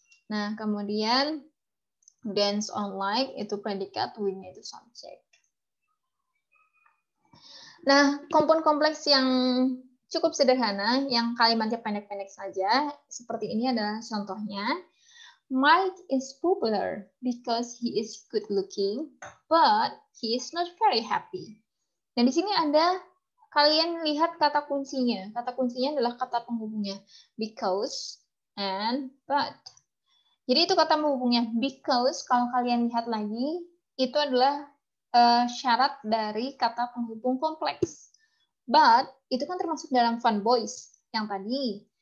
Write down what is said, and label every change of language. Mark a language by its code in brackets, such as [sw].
[id] Nah, kemudian dance online itu predikat, we-nya itu subjek. Nah, kompon kompleks yang cukup sederhana, yang kalimatnya pendek-pendek saja, seperti ini adalah contohnya. [en] Mike is popular because he is good looking, but he is not very happy. [id] Dan di sini ada, kalian lihat kata kuncinya. Kata kuncinya adalah kata penghubungnya. Because and but. Jadi itu kata penghubungnya. Because, kalau kalian lihat lagi, itu adalah syarat dari kata penghubung kompleks. But itu kan termasuk dalam fun boys yang tadi.